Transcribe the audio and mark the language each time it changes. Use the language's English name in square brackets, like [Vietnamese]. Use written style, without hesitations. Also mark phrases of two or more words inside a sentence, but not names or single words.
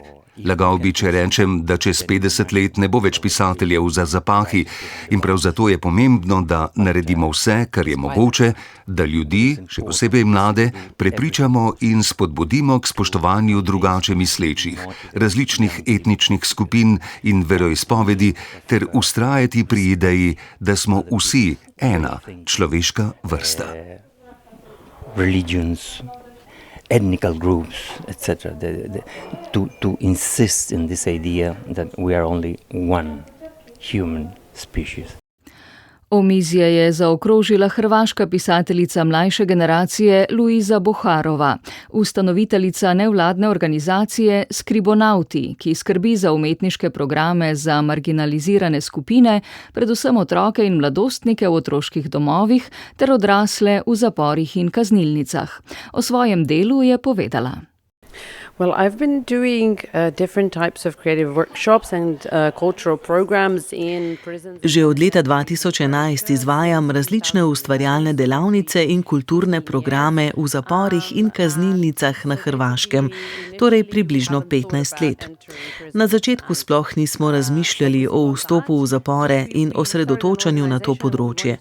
[Slovenian] Lagal bi, če rečem, da čez 50 let ne bo več pisateljev za zapahi in prav zato je pomembno, da naredimo vse, kar je mogoče, da ljudi, še posebej mlade, prepričamo in spodbudimo k spoštovanju drugače mislečih, različnih etničnih skupin in veroizpovedi ter vztrajati pri ideji, da smo vsi ena človeška vrsta. [English] religions, ethnical groups, etc. To insist in this idea that we are only one human species. [Slovenian] Omizje je zaokrožila hrvaška pisateljica mlajše generacije Luiza Boharova, ustanoviteljica nevladne organizacije Skribonauti, ki skrbi za umetniške programe za marginalizirane skupine, predvsem otroke in mladostnike v otroških domovih ter odrasle v zaporih in kaznilnicah. O svojem delu je povedala. [English] Well, I've been doing different types of creative workshops and cultural programs in prisons. [Slovenian] Že od leta 2011 izvajam različne ustvarjalne delavnice in kulturne programe v zaporih in kaznilnicah na Hrvaškem, torej približno 15 let. Na začetku sploh nismo razmišljali o vstopu v zapore in osredotočanju na to področje.